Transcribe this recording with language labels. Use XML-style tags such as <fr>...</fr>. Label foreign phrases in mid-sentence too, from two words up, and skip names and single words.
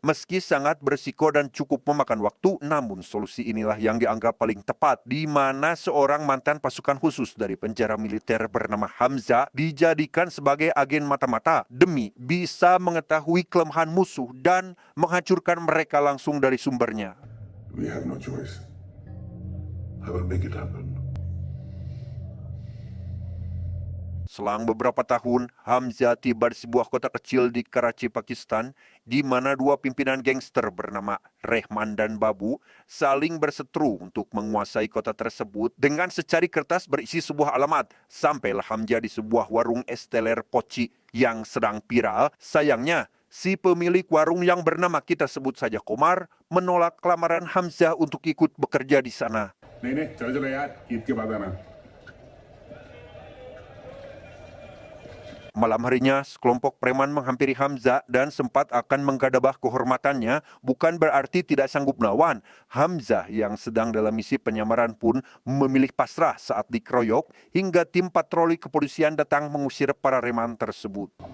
<id>Meski sangat berisiko dan cukup memakan waktu, namun solusi inilah yang dianggap paling tepat, di mana seorang mantan pasukan khusus dari penjara militer bernama Hamza dijadikan sebagai agen mata-mata demi bisa mengetahui kelemahan musuh dan menghancurkan mereka langsung dari sumbernya.</id> <en>We have no choice. I will make it happen.</en> <id>Selang beberapa tahun, Hamza tiba di sebuah kota kecil di Karachi, Pakistan, di mana dua pimpinan gangster bernama Rehman dan Babu saling berseteru untuk menguasai kota tersebut dengan secari kertas berisi sebuah alamat. Sampailah Hamza di sebuah warung es teler poci yang sedang viral. Sayangnya, si pemilik warung yang bernama kita sebut saja Komar menolak lamaran Hamza untuk ikut bekerja di sana.</id> <hi>नहीं चलो चलो यार ईद के बाद आना.</hi> <id>Malam harinya, sekelompok preman menghampiri Hamza dan sempat akan menggadabah kehormatannya, bukan berarti tidak sanggup melawan. Hamza yang sedang dalam misi penyamaran pun memilih pasrah saat dikeroyok, hingga tim patroli kepolisian datang mengusir para preman tersebut.</id>